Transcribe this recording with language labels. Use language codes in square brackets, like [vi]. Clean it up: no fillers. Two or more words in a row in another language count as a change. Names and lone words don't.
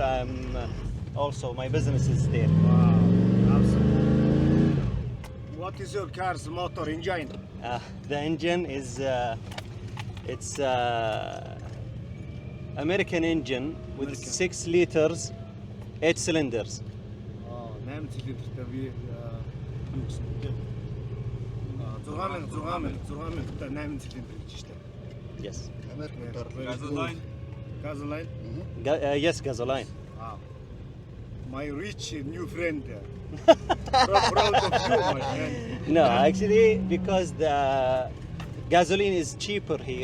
[en] I'm also my business is there. Wow. Awesome. What is your car's motor engine? The engine is it's American engine with 6 liters, 8 cylinders. [mn] 8 цилиндртэй би юу гэсэн бэ? 6000 8 цилиндр гэж штэ. [en] Yes. Gasoline. Yes, gasoline. Wow. My rich new friend. Proud of you, my friend. No, actually, because the gasoline is cheaper here,